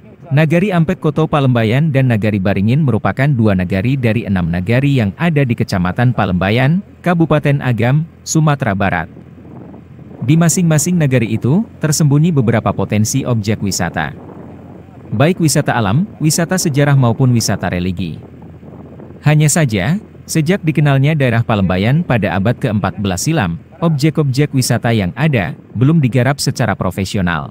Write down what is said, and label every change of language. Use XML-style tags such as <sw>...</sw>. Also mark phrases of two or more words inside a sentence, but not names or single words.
<id>Nagari Ampek Koto Palembayan dan Nagari Baringin merupakan dua nagari dari 6 nagari yang ada di Kecamatan Palembayan, Kabupaten Agam, Sumatera Barat. Di masing-masing nagari itu, tersembunyi beberapa potensi objek wisata. Baik wisata alam, wisata sejarah maupun wisata religi. Hanya saja, sejak dikenalnya daerah Palembayan pada abad ke-14 silam, objek-objek wisata yang ada, belum digarap secara profesional.</id>